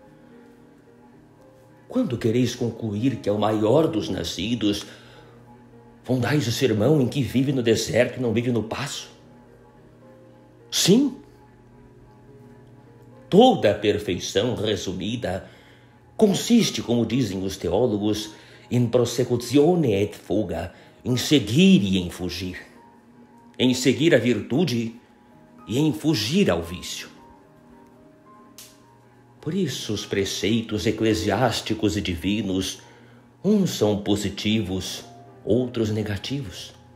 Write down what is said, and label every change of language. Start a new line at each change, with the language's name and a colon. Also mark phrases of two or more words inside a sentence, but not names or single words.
Portuguese: Quando quereis concluir que é o maior dos nascidos, fundais o sermão em que vive no deserto e não vive no paço? Sim. Toda a perfeição resumida consiste, como dizem os teólogos,
Latin: in prosecutione et fuga,
Portuguese: em seguir e em fugir, em seguir a virtude e em fugir ao vício. Por isso os preceitos eclesiásticos e divinos, uns são positivos, outros negativos.